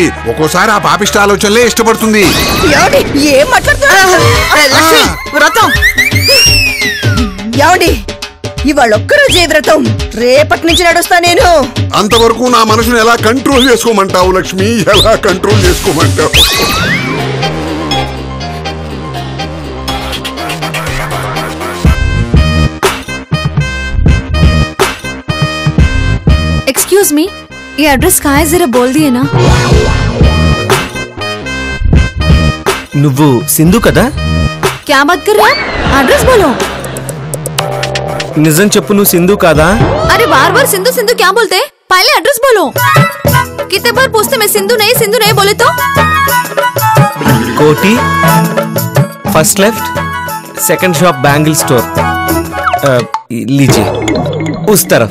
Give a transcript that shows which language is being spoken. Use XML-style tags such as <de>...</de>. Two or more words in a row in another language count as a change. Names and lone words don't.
<te>ఒక్కోసారి ఆ పాపిష్ట ఆలోచనలే ఇష్టపడుతుంది. ఏం మాట్లాడుతున్నా? వ్రతం ఏమండి, ఇవాళ ఒక్కరోజే వ్రతం, రేపటి నుంచి నడుస్తా నేను. అంతవరకు నా మనసును ఎలా కంట్రోల్ చేసుకోమంటావు లక్ష్మి? ఎలా కంట్రోల్ చేసుకోమంటావు?</te> <en>excuse me,</en> <hi>ये एड्रेस कहाँ है? जरा बोल दिए ना.</hi> <te>నువ్వు సింధు కదా?</te> <hi>क्या बात कर रहे हैं? एड्रेस बोलो.</hi> <te>నిజం చెప్పు, నువ్వు సింధు కాదా?</te> <hi>अरे बार बार सिंधु सिंधु क्या बोलते? पहले एड्रेस बोलो. कितने बार पूछते मैं सिंधु नहीं बोले तो?</hi> <en>कोटी, first left, second shop bangle store.</en> <hi>लीजिए उस तरफ.</hi>